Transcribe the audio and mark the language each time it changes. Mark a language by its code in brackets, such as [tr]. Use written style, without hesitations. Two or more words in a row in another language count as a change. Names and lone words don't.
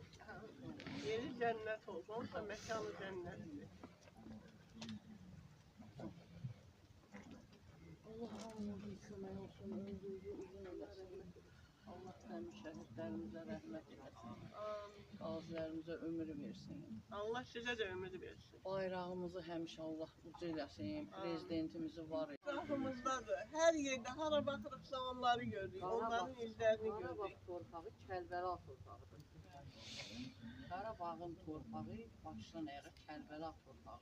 [tr] Yeri cennet olsun. Olsa mekanı cennettir. Allah tüm şehitlerimize rahmet eylesin. [az] Qazilərimizə ömür versin. [tr] Allah size de ömür versin. [az] Bayrağımızı həmişə Allah ucu eləsin. Prezidentimizi var etsin. [tr] Etrafımızdadır. [az] Her yerde hara bakırıqsa onları görürük. [tr] Onların izlerini [az] Qarabağ görürük. torpağı Kərbəla torpağıdır. Qarabağın torpağı başdan ayağa Kərbəla torpağı.